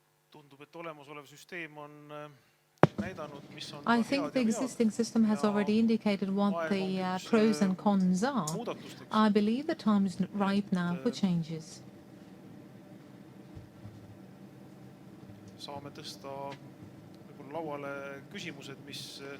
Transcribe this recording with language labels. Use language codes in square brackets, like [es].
[et] Tundub, et olemasolev süsteem on näidanud, mis on [en] I think the existing system has already indicated what the pros and cons are. I believe the time is ripe now for changes. [et] Saame tõsta lauale küsimused, mis